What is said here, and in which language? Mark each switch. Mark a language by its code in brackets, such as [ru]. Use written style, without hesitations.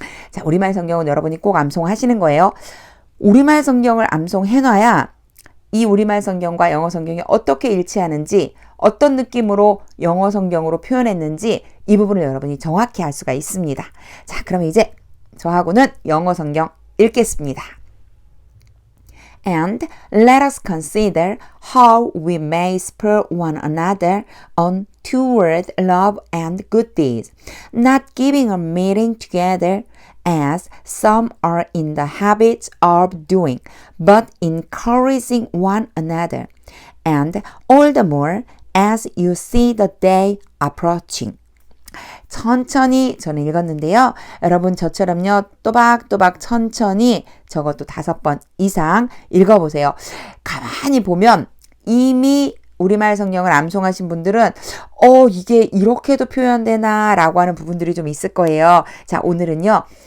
[ko] 자, 우리말 성경은 여러분이 꼭 암송하시는 거예요. 우리말 성경을 암송해놔야 이 우리말 성경과 영어 성경이 어떻게 일치하는지, 어떤 느낌으로 영어 성경으로 표현했는지 이 부분을 여러분이 정확히 알 수가 있습니다. 자, 그럼 이제 저하고는 영어 성경 읽겠습니다. [en] And let us consider how we may spur one another on toward love and good deeds, not giving up meeting together as some are in the habit of doing, but encouraging one another, and all the more as you see the day approaching. [ko] 천천히 저는 읽었는데요. 여러분 저처럼요. 또박또박 천천히 적어도 5번 이상 읽어보세요. 가만히 보면 이미 우리말 성경을 암송하신 분들은 이게 이렇게도 표현되나 라고 하는 부분들이 좀 있을 거예요. 자, 오늘은요.